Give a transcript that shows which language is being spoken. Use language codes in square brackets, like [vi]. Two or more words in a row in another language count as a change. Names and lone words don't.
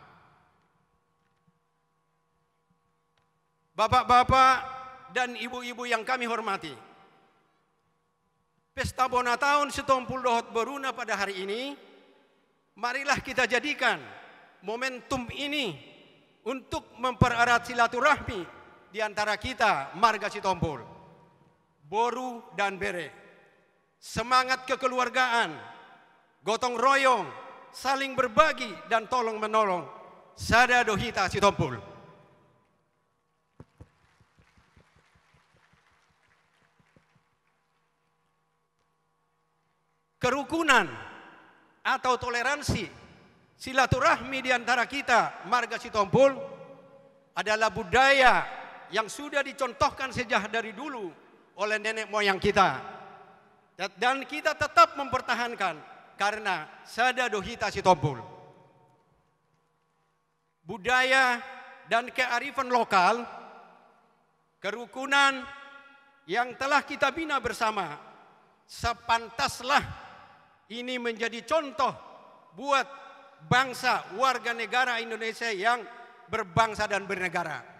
[id] Bapak-bapak dan ibu-ibu yang kami hormati, Pesta Bona Tahun Sitompul Dohot Boruna pada hari ini, marilah kita jadikan momentum ini untuk mempererat silaturahmi di antara kita marga Sitompul, Boru dan Bere. Semangat kekeluargaan, gotong royong, saling berbagi dan tolong menolong. [bbc] Sada dohita Sitompul. [id] Kerukunan atau toleransi, silaturahmi di antara kita marga Sitompul adalah budaya yang sudah dicontohkan sejak dari dulu oleh nenek moyang kita. Dan kita tetap mempertahankan karena [bbc] sada dohita Sitompul. [id] Budaya dan kearifan lokal, kerukunan yang telah kita bina bersama, sepantaslah ini menjadi contoh buat bangsa warga negara Indonesia yang berbangsa dan bernegara.